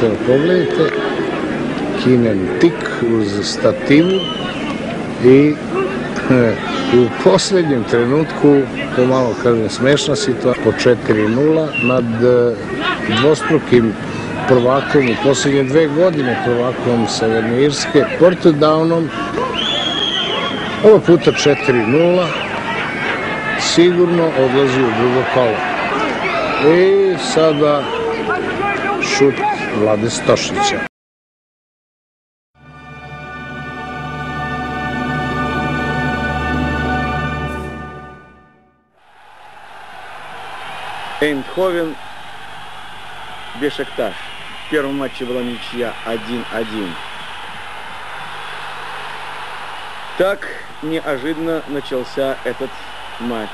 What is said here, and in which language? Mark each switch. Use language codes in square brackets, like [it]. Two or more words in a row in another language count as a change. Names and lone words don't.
[sr] Evo pogledajte, Kinen tik uz stativu i u posljednjem trenutku, pomalo kažem smešna situacija, po 4:0 nad dvostrukim prvakom u posljednje 2 godine, prvakom Severne Irske, Portdownom, ovo puta 4:0, sigurno odlazi u drugo kolo. I sada šut Vlade Stošića. [ru] Эйндховен, Бешикташ. В первом матче была ничья 1:1. Так неожиданно начался этот матч.